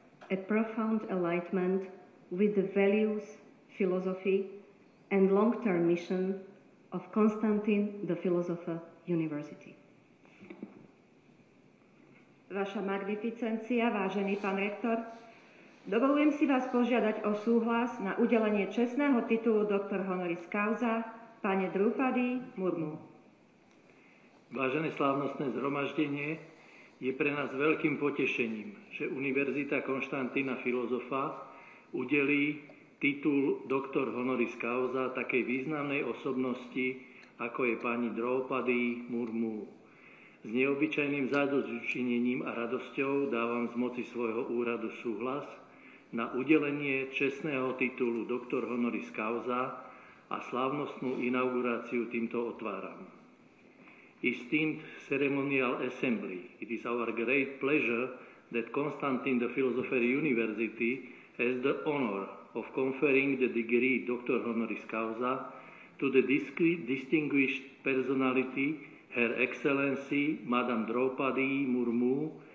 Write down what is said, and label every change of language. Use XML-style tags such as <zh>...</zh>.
<en>a profound enlightenment with the values, philosophy, and long-term mission of Constantine the Philosopher University.</en> <sk>Vaša magnificencia, vážený pán rektor, dovolujem si vás požiadať o súhlas na udelenie čestného titulu doktor honoris causa pane Drupadi Murmu. Vážené slávnostné zhromaždenie, je pre nás veľkým potešením, že Univerzita Konštantína Filozofa udelí titul doktor honoris causa takej významnej osobnosti, ako je pani Draupadi Murmu. S neobyčajným zadozučinením a radosťou dávam z moci svojho úradu súhlas na udelenie čestného titulu doktor honoris causa a slávnostnú inauguráciu týmto otváram.</sk> <en>Esteemed ceremonial assembly, it is our great pleasure that Constantine the Philosopher University has the honor of conferring the degree doctor honoris causa to the distinguished personality, Her Excellency Madame Draupadi Murmu.</en>